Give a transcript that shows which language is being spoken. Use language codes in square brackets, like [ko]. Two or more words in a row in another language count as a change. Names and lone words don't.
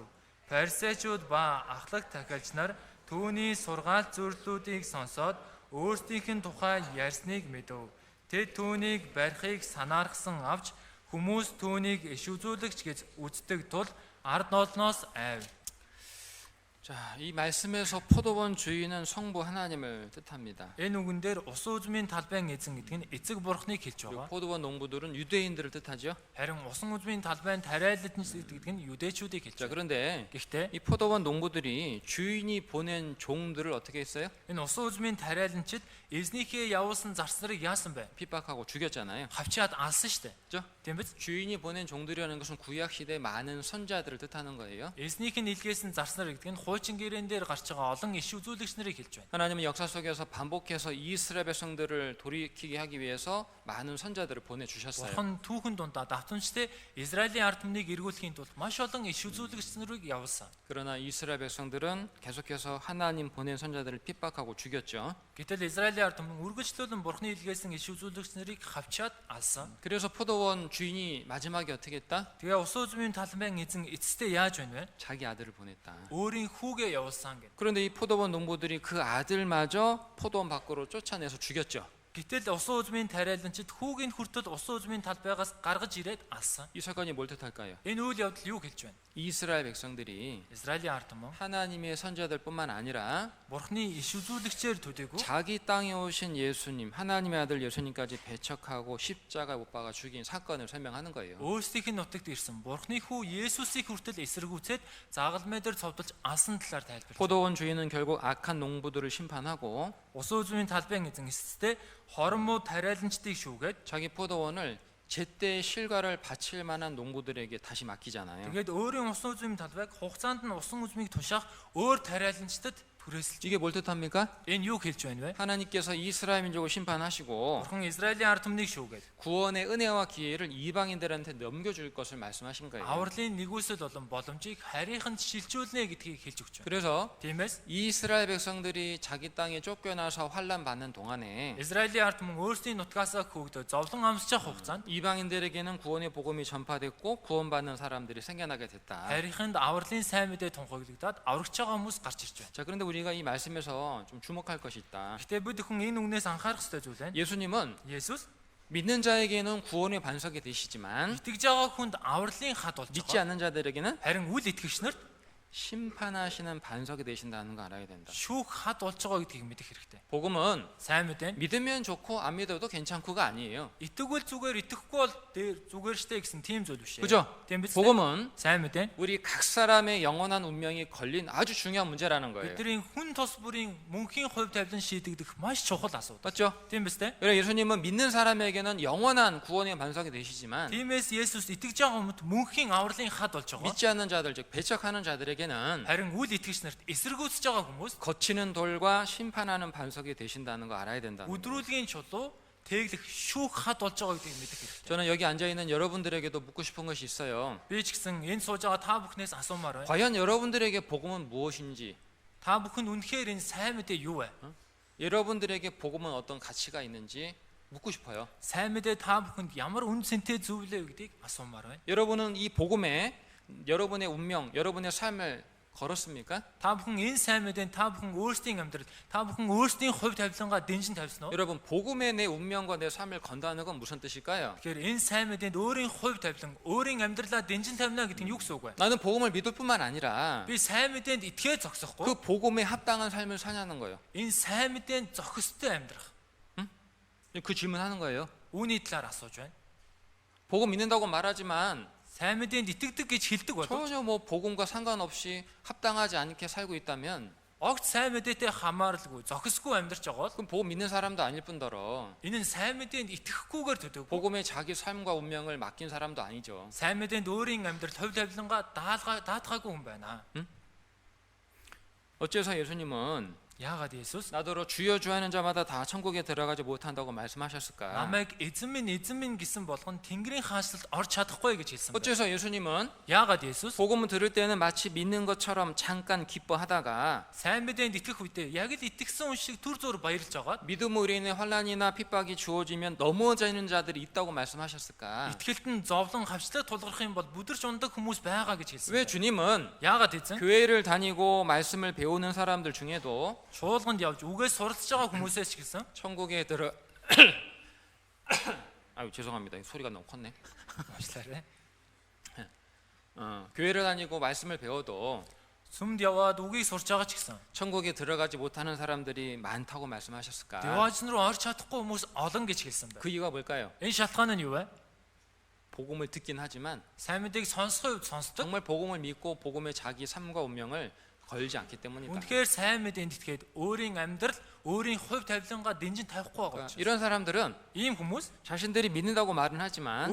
[mn] Фарисеучуд ба ахлах тахилч нар түүний сургаал зөвлөлүүдийг сонсоод өөрсдийнх нь тухай ярьсныг мэдэв. Тэд түүнийг барихыг санаархсан авч хүмүүс түүнийг иш үзүүлэгч гэж үздэг тул ард ноолноос айв. [ko] 자, 이 말씀에서 포도원 주인은 성부 하나님을 뜻합니다. [mn] Энэ үгэн дээр усан үзмийн талбайн эзэн гэдэг нь эцэг бурхныг хэлж [ko] 그리고 [mn] байгаа. [ko] 포도원 농부들은 유대인들을 뜻하죠. [mn] Харин усан үзмийн талбайн тариаланч гэдэг нь юдэчүүдийг хэлж [ko] 자, [mn] байгаа. [ko] 그런데 [mn] Гэхдээ [ko] 이 포도원 농부들이 주인이 보낸 종들을 어떻게 했어요? [mn] энэ усан үзмийн тариаланчид эзнийхээ явуулсан зарц нарыг яасан бэ? [ko] 핍박하고 죽였잖아요. [mn] Хавчаад алсан штэ. [ko] 그죠? [mn] Тийм биз? [ko] 주인이 보낸 종들이라는 것은 구약 시대 많은 선자들을 뜻하는 거예요. [mn] Эзнийх нь илгээсэн зарц нар гэдэг нь хуучин гэрээн дээр гарч байгаа олон иш үзүүлэгч нарыг хэлж байна. [ko] 하나님은 역사 속에서 반복해서 이스라엘 백성들을 돌이키게 하기 위해서 많은 선자들을 보내주셨어요. [mn] Бурхан түүхэн дундаа давтамжтай Израилийн ард түмнийг эргүүлэхийн тулд маш олон иш үзүүлэгч нарыг явуулсан. [ko] 그러나 이스라엘 백성들은 계속해서 하나님 보낸 선자들을 핍박하고 죽였죠. [mn] Гэтэл Израилийн ард түмэн үргэлжлүүлэн Бурханы илгээсэн иш үзүүлэгч нарыг хавчаад алсан. [ko] 그래서 포도원 주인이 마지막에 어떻게 했다? [mn] Тэгээ усан үзмийн талбайн эзэн эцэстээ яаж байна вэ? [ko] 자기 아들을 보냈다. [mn] Өөрийн хүүгээ явуулсан гэдэг. [ko] 그런데 이 포도원 농부들이 그 아들마저 포도원 밖으로 쫓아내서 죽였죠. [mn] Гэтэл усан үзмийн тариаланчид хүүгийн хүртэл усан үзмийн талбайгаас гаргаж ирээд алсан. [ko] 이 사건이 뭘 뜻할까요? [mn] Энэ үйл явдал юу хэлж байна? [ko] 이스라엘 백성들이 [mn] Израилийн ард түмэн [ko] 하나님의 선자들뿐만 아니라 [mn] Бурхны иш үзүүлэгчээр төдийгүй [ko] 자기 땅에 오신 예수님, 하나님의 아들 예수님까지 배척하고 십자가 못 박아 죽인 사건을 설명하는 거예요. [mn] өөрсдийнх нь нутагт ирсэн Бурхны хүү Есүсийг хүртэл эсэргүүцээд загалмай дээр цовдолж алсан талаар тайлбарлав. [ko] 포도원 주인은 결국 악한 농부들을 심판하고 [mn] Усан үзмийн талбайн эзэн эцэстээ хоромоо тариаланчдыг шүүгээд [ko] 자기 포도원을 제때 실과를 바칠 만한 농부들에게 다시 맡기잖아요. [mn] тэгээд өөрийн усан үзмийн талбайг хугацаанд нь усан үзмийг тушаах өөр тариаланчдад түрээсэлж. [ko] 이게 뭘 뜻합니까? [mn] Энэ юу хэлж байна вэ? [ko] 하나님께서 이스라엘 민족을 심판하시고 [mn] Бурхан Израилийн ард түмнийг шүүгээд [ko] 구원의 은혜와 기회를 이방인들한테 넘겨줄 것을 말씀하신 거예요. [mn] авралын нэгүсэл болон боломжийг харийнханд шилжүүлнэ гэдгийг хэлж өгч байна. [ko] 그래서 [mn] Тиймээс [ko] 이스라엘 백성들이 자기 땅에 쫓겨나서 환난 받는 동안에 [mn] Израилийн ард түмэн өөрсдийн нутгаасаа хөөгдөө зовлон амсчих хугацаанд [ko] 이방인들에게는 구원의 복음이 전파됐고 구원받는 사람들이 생겨나게 됐다. [mn] харийнханд авралын сайн мэдээ тунхаглагдаад аврагч байгаа хүмүүс гарч ирж байна. [ko] 자, 그런데 우리가 이 말씀에서 좀 주목할 것이 있다. [mn] Гэтэ бид хүн энэ үгнээс анхаарах ёстой зүйл байна. [ko] 예수님은 [mn] Есүс [ko] 믿는 자에게는 구원의 반석이 되시지만 [mn] итгэж байгаа хүнд авралын хад болж [ko] 믿지 [mn] байгаа. [ko] 않는 자들에게는 [mn] Харин үл итгэгч нарт [ko] 심판하시는 반석이 되신다는 거 알아야 된다. [mn] шүүх хад болж байгаа гэдгийг мэдэх хэрэгтэй. [ko] 복음은 [mn] Сайн мэдээ. [ko] 믿으면 좋고 안 믿어도 괜찮고가 아니에요. [mn] Итгэвэл зүгээр, итгэхгүй бол дээр зүгээр штэ гэсэн тийм зүйл биш ээ. [ko] 그죠? [mn] Тийм биз? [ko] 복음은 [mn] Сайн мэдээ. [ko] 우리 각 사람의 영원한 운명이 걸린 아주 중요한 문제라는 거예요. [mn] Бидний хүн тус бүрийн мөнхийн хувь тавилан шийдэгдэх маш чухал асуудал. [ko] 맞죠? [mn] Тийм биз дээ? [ko] 그래 예수님은 믿는 사람에게는 영원한 구원의 반석이 되시지만 [mn] Тиймээс Есүс итгэж байгаа хүмүүст мөнхийн авралын хад болж байгаа. [ko] 믿지 않는 자들 즉 배척하는 자들에게는 [mn] Харин үл итгэгч нарт эсэргүүцэж байгаа хүмүүс [ko] 거치는 돌과 심판하는 반석이 되신다는 거 알아야 된다. [mn] өдрүүлгийн чулуу тэглэх шүүх хад болж байгаа гэдгийг мэдэх хэрэгтэй. [ko] 저는 여기 앉아 있는 여러분들에게도 묻고 싶은 것이 있어요. [mn] Би ч гэсэн энэ сууж байгаа та бүхнээс асуумаар байна. [ko] 과연 여러분들에게 복음은 무엇인지, [mn] Та бүхэн үнэхээр энэ сайн мэдээ юу вэ? [ko] 여러분들에게 복음은 어떤 가치가 있는지 묻고 싶어요. [mn] Сайн мэдээ та бүхэнд ямар үн цэнтэй зүйл вэ гэдгийг асуумаар байна. [ko] 여러분은 이 복음에 여러분의 운명, 여러분의 삶을 걸었습니까? [mn] Та бүхэн энэ сайн мэдээнд та бүхэн өөрсдийн амьдрал, та бүхэн өөрсдийн хувь тавилангаа дэнжин тавьсан уу? [ko] 여러분 복음에 내 운명과 내 삶을 건다는 건 무슨 뜻일까요? [mn] Тэгэхээр энэ сайн мэдээнд өөрийн хувь тавилан, өөрийн амьдралаа дэнжин тавина гэдэг нь юу гэсэн үг вэ? [ko] 나는 복음을 믿을 뿐만 아니라 [mn] Би сайн мэдээнд итгээ зогсохгүй. [ko] 그 복음에 합당한 삶을 사냐는 거예요. [mn] Энэ сайн мэдээнд зохистой амьдрах. [ko] 그 질문하는 거예요. [mn] Үүний талаар асууж байна. [ko] 복음 믿는다고 말하지만 [mn] Сайн мэдээнд итгэдэг гэж хэлдэг боловч [ko] 전혀 뭐 복음과 상관없이 합당하지 않게 살고 있다면 [mn] огт сайн мэдээтэй хамааралгүй, зохисгүй амьдрч байгаа бол [ko] 그럼 복음 믿는 사람도 아닐 뿐더러 [mn] энэ нь сайн мэдээнд итгэхгүйгээр төдөв. [ko] 복음에 자기 삶과 운명을 맡긴 사람도 아니죠. [mn] Сайн мэдээнд өөрийн амьдрал хувь тавилангаа даатгаагүй хүн байна. [ko] 어째서 예수님은 [mn] Яагаад Есүс [ko] 나더러 주여 주하는 자마다 다 천국에 들어가지 못한다고 말씀하셨을까? [mn] намайг эзэн минь гэсэн болгон Тэнгэрийн хаанчлалд орж чадахгүй гэж хэлсэн бэ? [ko] 어째서 예수님은 [mn] Яагаад Есүс [ko] 복음을 들을 때는 마치 믿는 것처럼 잠깐 기뻐하다가 [mn] сайн мэдээнд итгэх үедээ яг л итгэсэн хүн шиг түр зуур баярлж байгаа. [ko] 믿음으로 인해 환난이나 핍박이 주어지면 넘어지는 자들이 있다고 말씀하셨을까? [mn] Итгэлт нь зовлон хавчлаг тулгарх юм бол бүдэрч ундаг хүмүүс байгаа гэж хэлсэн. [ko] 왜 주님은 [mn] Яагаад эзэн [ko] 교회를 다니고 말씀을 배우는 사람들 중에도 [mn] чуулганд явж үгээс суралцж байгаа хүмүүсээс ч гэсэн [ko] 천국에 들어 아유 죄송합니다. 소리가 너무 컸네. [mn] уучлаарай. [ko] 교회를 다니고 말씀을 배워도 [mn] Сүмд яваад үгийг сурч байгаа ч гэсэн [ko] 천국에 들어가지 못하는 사람들이 많다고 말씀하셨을까? [mn] Деважн руу орж чадахгүй хүмүүс олон гэж хэлсэн байна. [ko] 그 이유가 뭘까요? [mn] Энэ шалтгаан нь юу вэ? [ko] 복음을 듣긴 하지만 [mn] Сайн мэдээг сонсохын үед сонсдог. [ko] 정말 복음을 믿고 복음에 자기 삶과 운명을 걸지 않기 때문이다. [mn] Үнэхээр сайн мэдээнд итгээд өөрийн амьдрал, өөрийн хувь тавилангаа дэнжин тавихгүй байгаа учраас. [ko] 이런 사람들은 [mn] Ийм хүмүүс [ko] 자신들이 믿는다고 말은 하지만